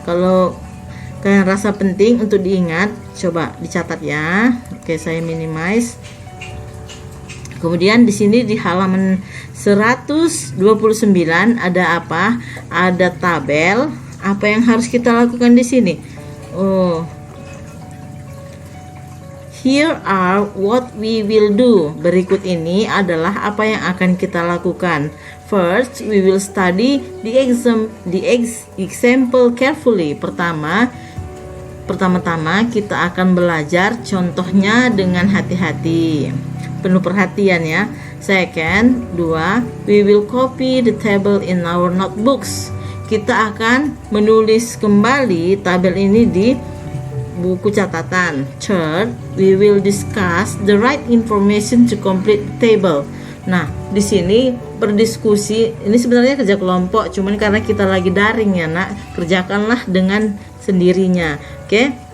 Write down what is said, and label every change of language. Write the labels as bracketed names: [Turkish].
[Indonesian] Kalau kalian rasa penting untuk diingat, coba dicatat ya. Oke, saya minimize. Kemudian di sini di halaman 129 ada apa? Ada tabel, Apa yang harus kita lakukan di sini? [English] Oh, here are what we will do. [Indonesian] Berikut ini adalah apa yang akan kita lakukan. [English] First, we will study the example carefully. [Indonesian] Pertama-tama kita akan belajar contohnya dengan hati-hati, penuh perhatian ya. [English] Second, we will copy the table in our notebooks. [Indonesian] Kita akan menulis kembali tabel ini di buku catatan. [English] Third, we will discuss the right information to complete the table. [Indonesian] Nah, di sini berdiskusi, ini sebenarnya kerja kelompok, cuman karena kita lagi daring ya nak, kerjakanlah dengan sendirinya. Oke.